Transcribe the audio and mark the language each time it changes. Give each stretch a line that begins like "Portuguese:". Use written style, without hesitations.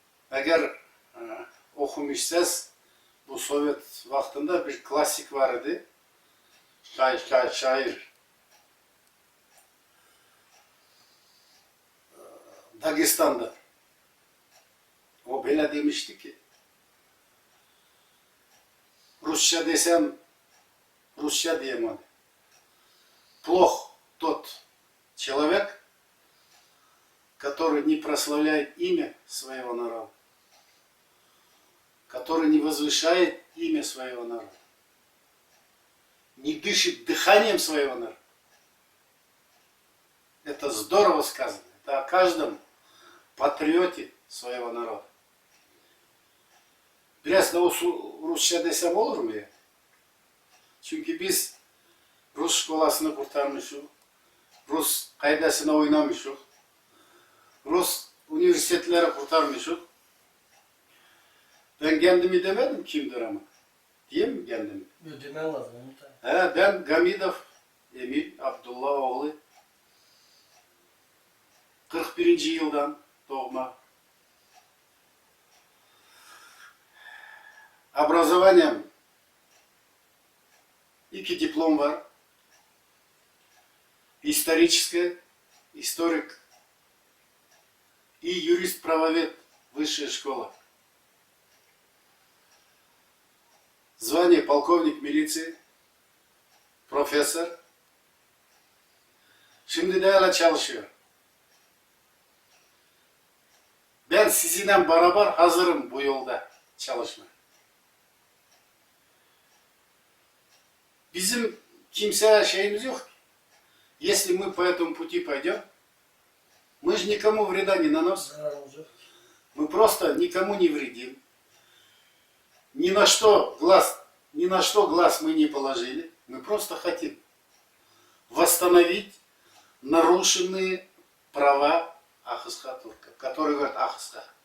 Turkish: Eğer okumuşsanız bu Sovyet vaktinde bir klasik vardı. Şair. Dağıstan'da. O böyle demişti ki Rusça desem Rusça diyemem.
Russian: Плох тот человек, который не прославляет имя своего народа, который не возвышает имя своего народа, не дышит дыханием своего народа. Это здорово сказано. Это о каждом патриоте своего народа.
Turkish: Biraz da Rusça desem olur mu ya? Çünkü biz Rus şkolasını kurtarmışız. Rus kaydasına oynamışız. Rus üniversiteleri kurtarmışız. Ben kendimi demedim kimdir ama. Diyeyim mi kendimi? Demen lazım. Ben Gamidov Emil Abdullah oğlu. 41. yıldan doğma.
Russian: Образованием 2 диплом
Turkish: var.
Russian: Историческое, историк и юрист-правовед, высшая школа. Звание полковник милиции, профессор.
Turkish: Şimdi de hala çalışıyor. Ben sizinle beraber hazırım bu yolda çalışmaya. Bizim kimseye şeyimiz yok.
Russian: Если мы по этому пути пойдем, мы же никому вреда не наносим. Мы просто никому не вредим. Ни на что глаз мы не положили. Мы просто хотим восстановить нарушенные права Ахыска турков, которые говорят Ахыска.